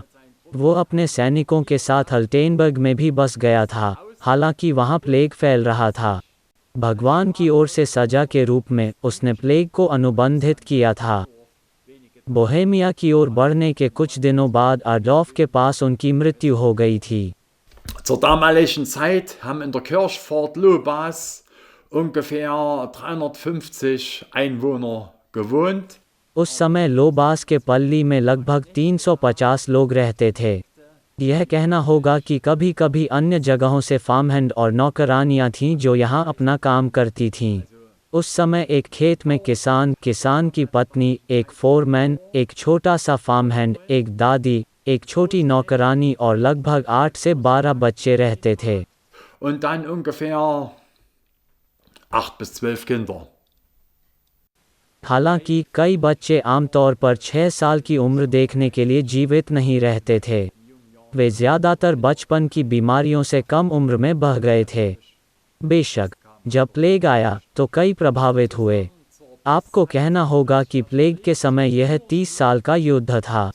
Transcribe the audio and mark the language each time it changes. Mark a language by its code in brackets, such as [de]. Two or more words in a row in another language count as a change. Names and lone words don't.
[hi] वो अपने सैनिकों के साथ अल्टेनबर्ग में भी बस गया था, हालांकि वहाँ प्लेग फैल रहा था। भगवान की ओर से सजा के रूप में उसने प्लेग को अनुबंधित किया था। बोहेमिया की ओर बढ़ने के कुछ दिनों बाद अडोल्फ के पास उनकी मृत्यु हो गई थी। [de] Zur damaligen Zeit haben in der Kirchpfort Lobas ungefähr 350 Einwohner gewohnt. [hi] उस समय लोबास के पल्ली में लगभग 350 लोग रहते थे। यह कहना होगा कि कभी कभी अन्य जगहों से फार्महैंड और नौकरानियां थीं जो यहाँ अपना काम करती थीं। उस समय एक खेत में किसान की पत्नी, एक फोरमैन, एक छोटा सा फार्महैंड, एक दादी, एक छोटी नौकरानी और लगभग 8 से 12 बच्चे रहते थे। [de] Und dann ungefähr 8 bis 12 Kinder. [hi] हालांकि कई बच्चे आमतौर पर 6 साल की उम्र देखने के लिए जीवित नहीं रहते थे। वे ज़्यादातर बचपन की बीमारियों से कम उम्र में बह गए थे। बेशक जब प्लेग आया तो कई प्रभावित हुए। आपको कहना होगा कि प्लेग के समय यह 30 साल का युद्ध था।